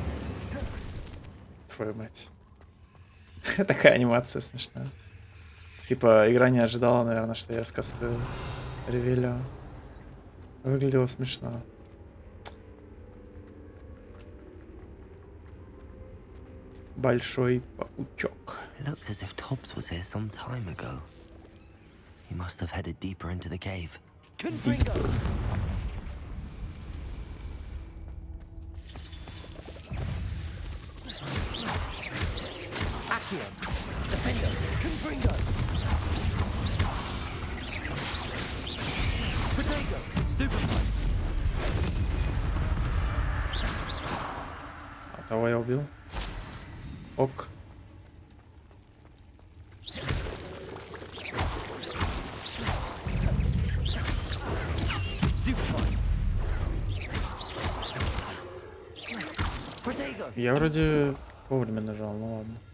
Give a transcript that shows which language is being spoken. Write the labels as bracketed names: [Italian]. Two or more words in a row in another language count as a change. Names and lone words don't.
[Russian] Твою мать. Такая анимация смешная. Типа, игра не ожидала, наверное, что я скастую ревелю. Выглядело смешно. Большой паучок. [English] It looks as if Tobbs was here some time ago. He must have headed deeper into the cave. [Latin] Confringo! Accio! Defendo! Confringo! Protego! Stupefy! [Russian] А того я убил. Ок. Я вроде вовремя нажал, ну ладно.